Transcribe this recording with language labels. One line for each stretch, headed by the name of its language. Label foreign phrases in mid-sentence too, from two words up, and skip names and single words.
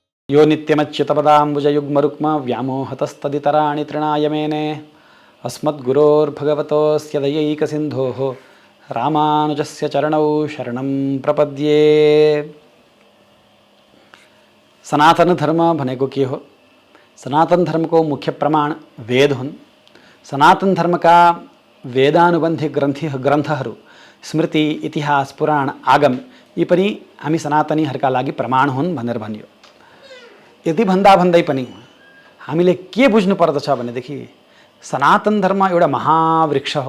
Sanskrit: यो नित्यमच्युतपदाम्बुजयुग्मरुक्म व्यामोहतस्तदितराणि तृणाय मेने अस्मद्गुरोर्भगवतोऽस्य दयैकसिन्धोः रामानुजस्य चरणौ शरणं प्रपद्ये।
Nepali: सनातन धर्म भनेको के हो? सनातन धर्म को मुख्य प्रमाण वेद हुन्। सनातन धर्म का वेदानुबन्धी ग्रन्थहरू स्मृति, इतिहास, पुराण, आगम यी पनि हामी सनातनीहरूका लागि प्रमाण हुन् भनेर भनियो। यति भन्दा भन्दै पनि हामीले के बुझ्नु पर्दछ भनेदेखि सनातन धर्म एउटा महावृक्ष हो।